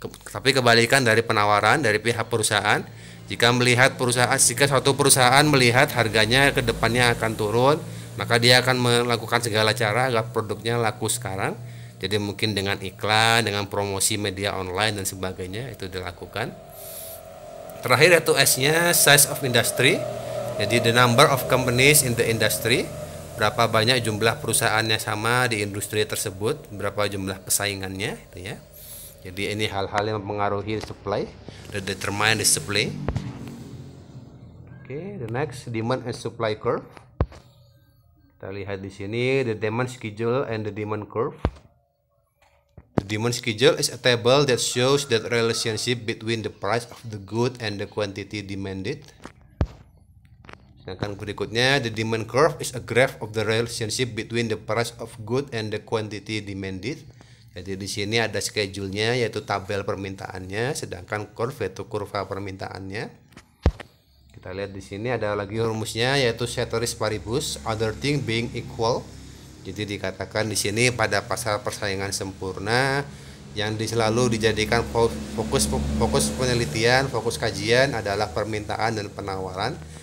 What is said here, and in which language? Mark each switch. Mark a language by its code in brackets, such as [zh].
[id] Tapi kebalikan dari penawaran dari pihak perusahaan, jika suatu perusahaan melihat harganya ke depannya akan turun, maka dia akan melakukan segala cara agar produknya laku sekarang. Jadi mungkin dengan iklan, dengan promosi media online dan sebagainya itu dilakukan. Terakhir yaitu S-nya size of industry. [en] Jadi the number of companies in the industry. [id] Berapa banyak jumlah perusahaannya sama di industri tersebut, berapa jumlah pesaingannya itu ya. Jadi ini hal-hal yang mempengaruhi supply, [en] that determine the supply. Okay, the next demand and supply curve. [id] Kita lihat di sini [en] the demand schedule and the demand curve. The demand schedule is a table that shows the relationship between the price of the good and the quantity demanded. [id] Sedangkan berikutnya [en] the demand curve is a graph of the relationship between the price of good and the quantity demanded. [id] Jadi di sini ada schedule-nya yaitu tabel permintaannya, sedangkan curve yaitu kurva permintaannya. Kita lihat di sini ada lagi rumusnya yaitu ceteris paribus, [en] other thing being equal. [id] Jadi dikatakan di sini pada pasar persaingan sempurna yang selalu dijadikan fokus penelitian, fokus kajian adalah permintaan dan penawaran.